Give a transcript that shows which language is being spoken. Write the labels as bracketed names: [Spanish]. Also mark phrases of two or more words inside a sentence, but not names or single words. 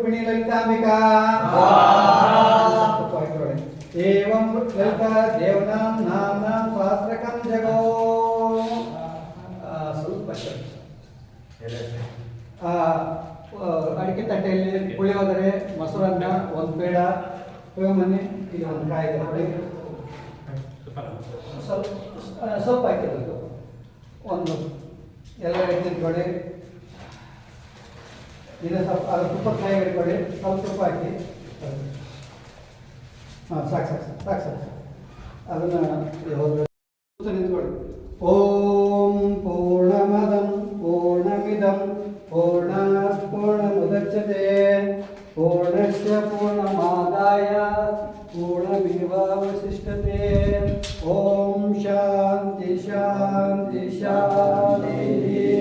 [Sanskrit] ललितांबिका एवं ललिता देवनां नाम्नां सहस्रकं जगो [Kannada] ಅಡಿಕೆ ತಟ್ಟೆಯಲ್ಲಿ ಪುಳಿಯೋಗರೆ ಮೊಸರನ್ನ ಒಂದು ಬೇಡ ಮನೆ ಈಗ ಒಂದು ಕಾಯಿ ಸ್ವಲ್ಪ ಹಾಕಿರೋದು ಒಂದು ಎಲ್ಲ ಇಟ್ಕೊಳ್ಳಿ ಇದು ಸ್ವಲ್ಪ ಅದು ತುಪ್ಪ ಕಾಯಿ ಇಟ್ಕೊಳ್ಳಿ ಸ್ವಲ್ಪ ತುಪ್ಪ ಹಾಕಿ ಹಾಂ ಸಾಕು ಅದನ್ನು ನಿಂತ್ಕೊಳ್ಳಿ [Sanskrit] ಓಂ ಪೂರ್ಣಮದಂ ಪೂರ್ಣಮಿದಂ पूर्णात् पूर्णमुदच्यते पूर्णस्य पूर्णमादाय पूर्णमेवावशिष्यते ॐ शान्ति शान्ति शान्तिः